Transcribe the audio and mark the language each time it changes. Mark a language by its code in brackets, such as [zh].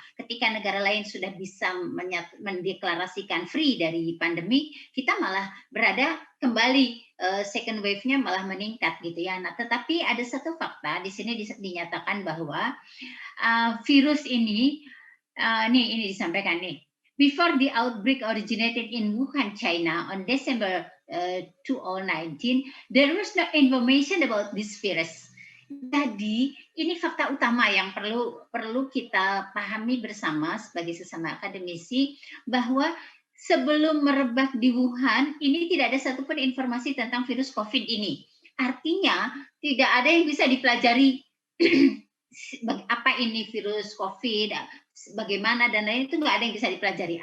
[id] Ketika negara lain sudah bisa mendeklarasikan [en] free [id] dari pandemi, kita malah berada kembali second wave-nya malah meningkat gitu ya. Nah tetapi ada satu fakta di sini dinyatakan bahwa virus ini ini disampaikan nih. [en] Before the outbreak originated in Wuhan, China on December 2019, there was no information about this virus. [id] Jadi ini fakta utama yang perlu kita pahami bersama sebagai sesama akademisi, bahwa sebelum merebak di Wuhan ini tidak ada satupun informasi tentang virus COVID ini. Artinya tidak ada yang bisa dipelajari apa ini virus COVID, bagaimana dan lain, itu nggak ada yang bisa dipelajari.